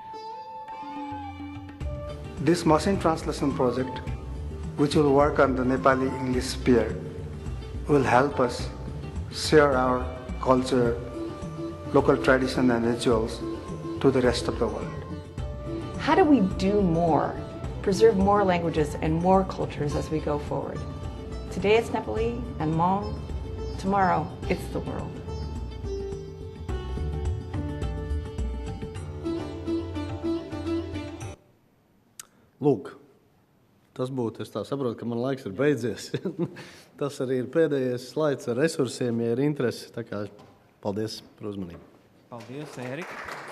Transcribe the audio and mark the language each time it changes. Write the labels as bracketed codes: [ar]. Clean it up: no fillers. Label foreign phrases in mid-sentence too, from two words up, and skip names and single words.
[en] This machine translation project, which will work on the Nepali-English sphere, will help us share our culture, local tradition and rituals to the rest of the world. How do we do more, preserve more languages and more cultures as we go forward? Today it's Nepali and Hmong, tomorrow it's the world. [lv] Lūk, tas būtu, es tā saprotu, ka man laiks ir beidzies. Tas arī ir pēdējais slaids ar resursiem, ja ir interesi. Tā kā paldies par uzmanību.